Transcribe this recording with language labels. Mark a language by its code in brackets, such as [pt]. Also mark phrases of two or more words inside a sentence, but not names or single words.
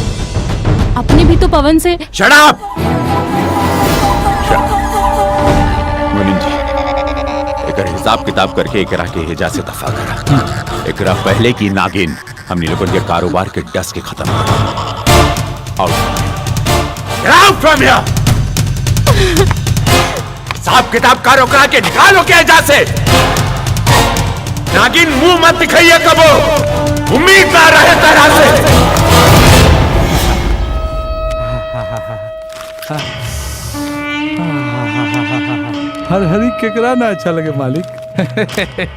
[bho] अपने भी तो पवन से। [en] Shut up! [bho] मुनीम जी एक हिसाब किताब करके एकरा के हेजा से दफा करा। एकरा पहले की नागिन हमने लोगों के कारोबार के डस के खत्म कर। [en] Get out from here! [bho] हिसाब किताब कारो करा के निकालो के हेजा से। नागिन मुंह मत दिखाइए कबो, उम्मीद ना रहे तरह से। हर हरी केकरा ना अच्छा लगे मालिक।